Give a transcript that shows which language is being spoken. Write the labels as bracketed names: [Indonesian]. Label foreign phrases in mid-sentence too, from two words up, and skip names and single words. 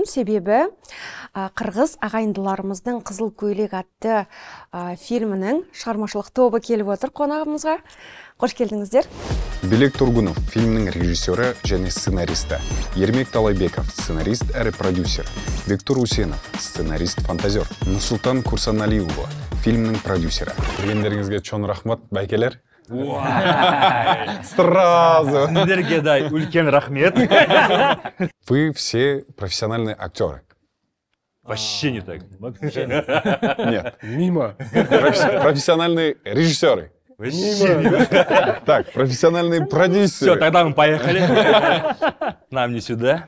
[Kazakh] Себебі қырғыз ағайындыларымыздың Қызыл көйлек атты фильмінің шығармашылық тобы келіп отыр қонағымызға. Қош келдіңіздер. Белек Тургунов, фильмнің режиссері және сценаристі. Ермек Талайбеков, сценарист әрі продюсер. Виктор Усенов, сценарист-фантазер. Нұрсұлтан Курсаналиұлы, фильмнің продюсері. Келгендеріңізге чоң рахмат, бәйкелер. Сразу. Сіздерге дай үлкен рахмет. [Russian] Вы все профессиональные актеры. Вообще не так. Нет. Мимо. Профессиональные режиссеры. Так, профессиональные продюсеры. Все, тогда мы поехали. Нам не сюда.